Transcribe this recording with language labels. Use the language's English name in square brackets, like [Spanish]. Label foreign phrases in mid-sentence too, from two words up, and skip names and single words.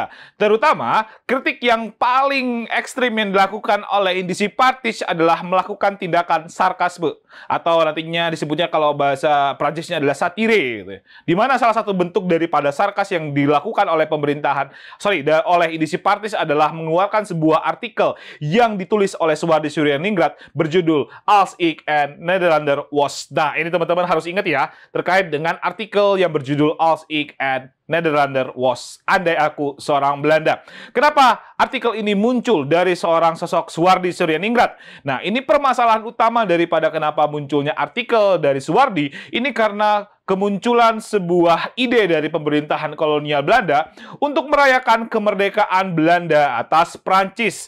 [Indonesian] Terutama, kritik yang paling ekstrim yang dilakukan oleh Indisipartis adalah melakukan tindakan sarkasme, atau nantinya disebutnya kalau bahasa Prancisnya adalah satire, gitu. Di mana salah satu bentuk daripada sarkas yang dilakukan oleh oleh Indisipartis adalah mengeluarkan sebuah artikel yang ditulis oleh Suhardi Suryaningrat berjudul [Dutch] Als ik een Nederlander was. [Indonesian] Nah, ini teman-teman harus ingat ya, terkait dengan artikel yang berjudul [Dutch] Als ik een Nederlander was, [Indonesian] andai aku seorang Belanda. Kenapa artikel ini muncul dari seorang sosok Suhardi Suryaningrat? Nah, ini permasalahan utama daripada kenapa munculnya artikel dari Suhardi, ini karena kemunculan sebuah ide dari pemerintahan kolonial Belanda untuk merayakan kemerdekaan Belanda atas Prancis.